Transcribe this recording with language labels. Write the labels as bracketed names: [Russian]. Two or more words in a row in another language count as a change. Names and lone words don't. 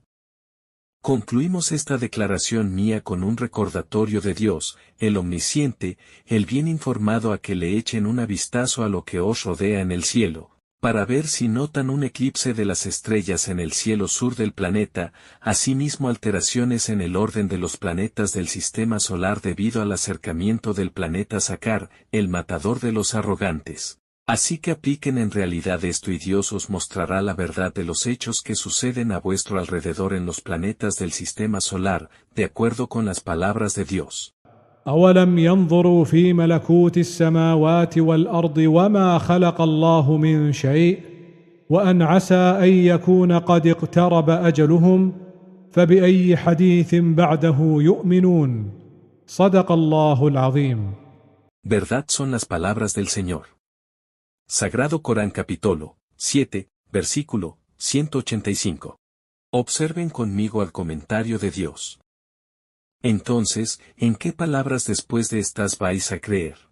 [Spanish] Concluimos esta declaración mía con un recordatorio de Dios, el omnisciente, el bien informado, a que le echen un vistazo a lo que os rodea en el cielo, para ver si notan un eclipse de las estrellas en el cielo sur del planeta, asimismo alteraciones en el orden de los planetas del sistema solar debido al acercamiento del planeta Sakar, el matador de los arrogantes. Así que apliquen en realidad esto y Dios os mostrará la verdad de los hechos que suceden a vuestro alrededor en los planetas del sistema solar, de acuerdo con las palabras de Dios. [Arabic] أولم ينظروا في ملكوت السماوات والأرض وما خلق الله من شيء وأن عسى أن يكون قد اقترب أجلهم فبأي حديث بعده يؤمنون صدق الله العظيم. [Spanish] Verdad son las palabras del Señor. Sagrado Corán capítulo 7, versículo 185. Observen conmigo al comentario de Dios. Entonces, ¿en qué palabras después de estas vais a creer?